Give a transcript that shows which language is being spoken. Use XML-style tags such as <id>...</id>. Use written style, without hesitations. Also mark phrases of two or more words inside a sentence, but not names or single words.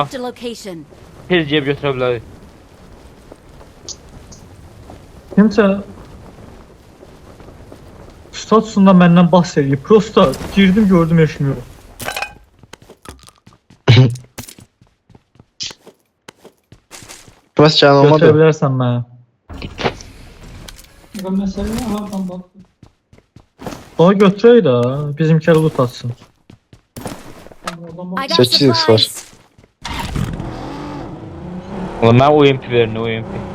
<en>Marked a location.</en> <az>Tez ceb götürə bilərik. kimsə statusunda məndən bahs eləyib.</az> <tr>Prosta girdim gördüm yaşmıyorum.</tr> <az>Bəs gələn Götürə olmadı. bilərsən mənə. Ona götürək də bizimkiləri loot atsın.</az> <en>I got</en> <az>8x var.</az> <en>supplies.</en> <az>Ulan mən UMP verin, UMP.</az>